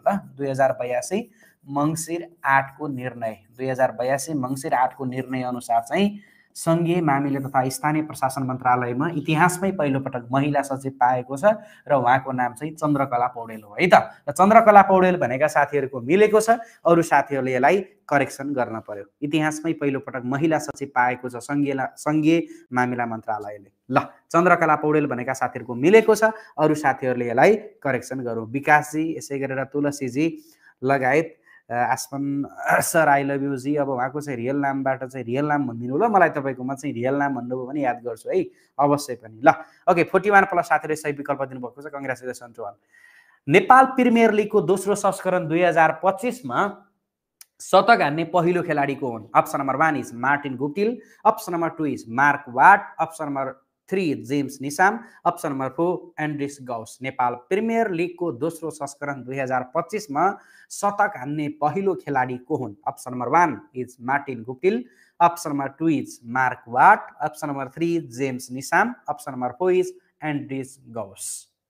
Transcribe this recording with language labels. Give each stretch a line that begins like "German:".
Nepali: ल 2082 मङ्सिर 8 को निर्णय, 2082 मङ्सिर 8 को निर्णय अनुसार चाहिँ सङ्घीय मामिला तथा स्थानीय प्रशासन मन्त्रालयमा इतिहासमै पहिलोपटक महिला सचिव पाएको छ र उहाँको नाम चाहिँ चन्द्रकला पौडेल हो है त। र चन्द्रकला पौडेल भनेका साथीहरूको मिलेको छ, अरू साथीहरूले यसलाई करेक्सन गर्न पर्यो। इतिहासमै पहिलोपटक महिला सचिव पाएको छ सङ्घीय मामिला मन्त्रालयले। ल, चन्द्रकला पौडेल भनेका साथीहरूको मिलेको छ, अरू साथीहरूले यसलाई करेक्सन गरौँ। विकासजी, यसै गरेर तुलसीजी लगायत आसमन सर आई लभ युजी। अब उहाँको चाहिँ रियल नामबाट चाहिँ रियल नाम भनिदिनु ल, मलाई तपाईँकोमा चाहिँ रियल नाम भन्नुभयो भने याद गर्छु है, अवश्य पनि। ल, ओके, 41+ साथीहरूले सही विकल्प दिनुभएको छ,
English: Congratulation to all.
Nepali: Nepal premier लिगको दोस्रो संस्करण 2025मा शतक हान्ने पहिलो खेलाडी को हुन्?
English: Option number 1 is Martin Guptill, option number 2 is Mark Watt, option number 3 James Neesham, option number 4 Andries Gous.
Nepali: Nepal premier लिगको दोस्रो संस्करण 2025मा शतक हान्ने पहिलो खेलाडी को हुन्?
English: Option number 1 is Martin Guptill, option number 2 is Mark Watt, option number 3 James Neesham, option number 4 is Andries Gous.